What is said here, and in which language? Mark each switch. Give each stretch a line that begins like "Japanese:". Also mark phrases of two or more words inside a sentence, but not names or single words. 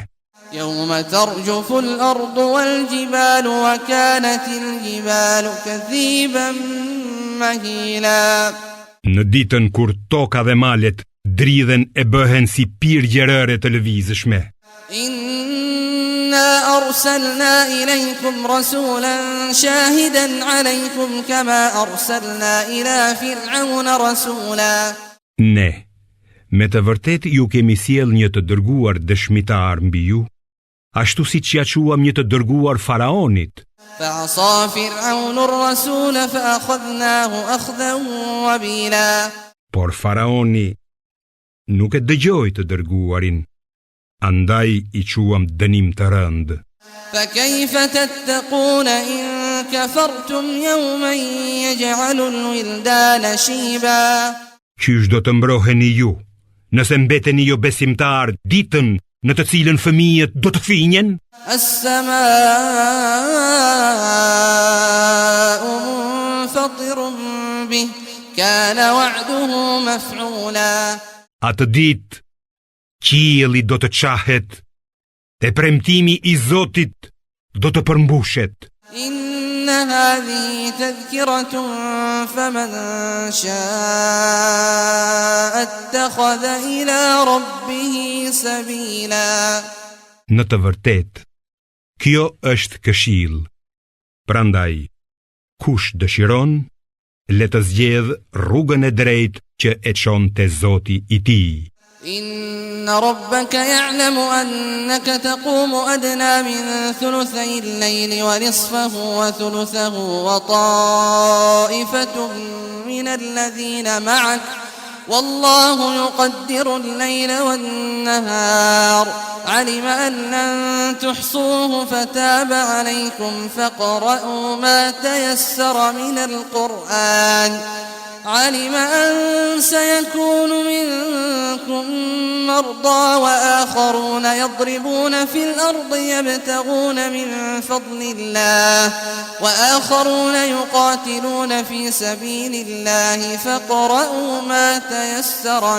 Arabic: يوم ترجف الأرض والجبال وكانت الجبال كثيبا مهيلا.
Albanian: Në ditën kur toka dhe malet dridhen e bëhen si pirgjerëre të lëvizshme.
Arabic: إنا أرسلنا إليكم رسولا شاهدا عليكم كما أرسلنا إلى فرعون رسولا.
Albanian: Ne, me të vërtet ju kemi sjell një të dërguar dëshmitar mbi ju, ashtu si që ja quam një të dërguar faraonit.
Arabic: فعصى فرعون الرسول فأخذناه أخذا وبيلا.
Albanian: Por faraoni nuk e dëgjoi të dërguarin, andaj i quam dënim të rëndë.
Arabic: فكيف تتقون إن كفرتم يوما يجعل الولدان شيبا.
Albanian: Qysh do të mbroheni ju, nëse mbeteni jo besimtar ditën në të cilën fëmijët do të finjen?
Arabic: السماء منفطر به، كان وعده مفعولا.
Albanian: Atë ditë, qielli do të qahet, e premtimi i Zotit do të përmbushet.
Arabic: إن هذه تذكرة فمن شاء اتخذ إلى ربه سبيلا.
Albanian: Në të vërtet, kjo është këshill. Prandaj, kush dëshiron, le të zgjedh rrugën e drejtë që e çon te Zoti i tij.
Arabic: إن ربك يعلم أنك تقوم أدنى من ثلثي الليل ونصفه وثلثه وطائفة من الذين معك والله يقدر الليل والنهار علم أن لن تحصوه فتاب عليكم فاقرءوا ما تيسر من القرآن علم أن سيكون منكم مرضى وآخرون يضربون في الأرض يبتغون من فضل الله وآخرون يقاتلون في سبيل الله فاقرؤوا ما تيسر